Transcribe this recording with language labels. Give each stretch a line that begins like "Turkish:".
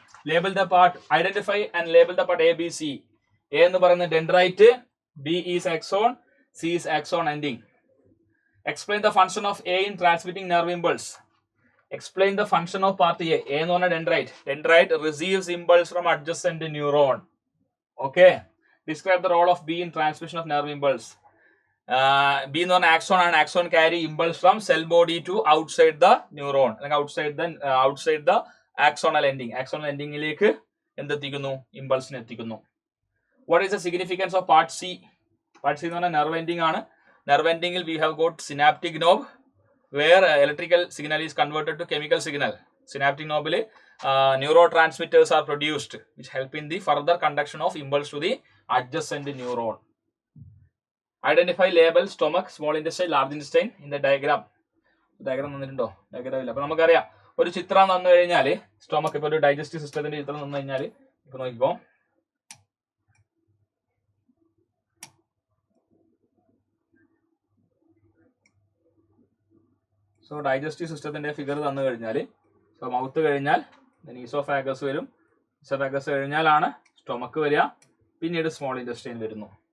English: Label the part, identify and label the part A B C. A
Malayalam: എന്ന് പറയുന്നത്
English: Dendrite, B is axon, C is axon ending. Explain the function of A in transmitting nerve impulse. Explain the function of part A. A
Malayalam: എന്ന് പറഞ്ഞാൽ
English: dendrite. Dendrite receives impulse from adjacent neuron. Okay. Describe the role of B in transmission of nerve impulse.
Malayalam: B എന്ന് പറഞ്ഞാൽ axon ആണ്.
English: Axon carry impulse from cell body to outside the neuron.
Malayalam: അല്ലെങ്കിൽ
English: outside the axonal ending.
Malayalam: Axonal endingലേക്ക് എന്തെത്തിക്കുന്നു? ഇമ്പൾസിനെ എത്തിക്കുന്നു.
English: What is the significance of part C? Part C
Malayalam: എന്ന് പറഞ്ഞാൽ
English: nerve ending ആണ്. Nerve ending we have got synaptic knob where electrical signal is converted to chemical signal. Synaptic knob neurotransmitters are produced which help in the further conduction of impulse to the adjacent neuron. Identify, label stomach, small intestine, large intestine in the diagram.
Malayalam: Diagram തന്നിട്ടുണ്ടോ? Diagram ഇല്ല. അപ്പൊ നമുക്കറിയാം, ഒരു ചിത്രം തന്നു കഴിഞ്ഞാൽ stomach, ഇപ്പോൾ ഒരു digestive സിസ്റ്റത്തിന്റെ ചിത്രം തന്നു കഴിഞ്ഞാൽ ഇപ്പൊ നോക്കിക്കോ, സോ ഡൈജസ്റ്റീവ് സിസ്റ്റത്തിന്റെ ഫിഗർ തന്നു കഴിഞ്ഞാൽ, സോ മൗത്ത് കഴിഞ്ഞാൽ ഈസോഫാഗസ് വരും, ഈസോഫാഗസ് കഴിഞ്ഞാലാണ് സ്റ്റൊമക്ക് വരിക, പിന്നീട് സ്മോൾ ഇൻറ്റസ്റ്റൈൻ വരുന്നു.